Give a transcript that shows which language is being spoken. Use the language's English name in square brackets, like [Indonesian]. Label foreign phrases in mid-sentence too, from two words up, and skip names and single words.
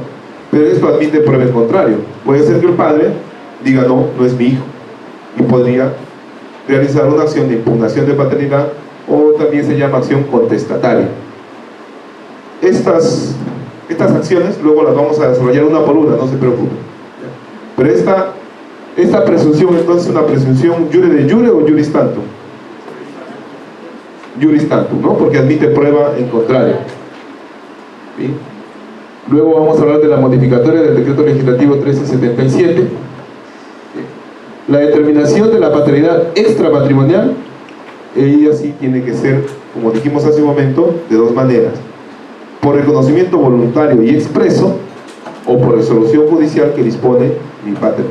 [Spanish] Pero esto admite prueba en contrario. Puede ser que el padre diga, no, no es mi hijo, y podría realizar una acción de impugnación de paternidad, o también se llama acción contestataria. Estas acciones luego las vamos a desarrollar una por una, no se preocupen. Pero esta presunción, entonces, es una presunción [Latin] jure de jure [Spanish] o [Latin] juris tantum. Juris tantum, [Spanish] ¿no? Porque admite prueba en contrario. ¿Sí? Luego vamos a hablar de la modificatoria del decreto legislativo 1377. ¿Sí? La determinación de la paternidad extramatrimonial, ella sí tiene que ser, como dijimos hace un momento, de dos maneras: por reconocimiento voluntario y expreso, o por resolución judicial que dispone mi paternidad.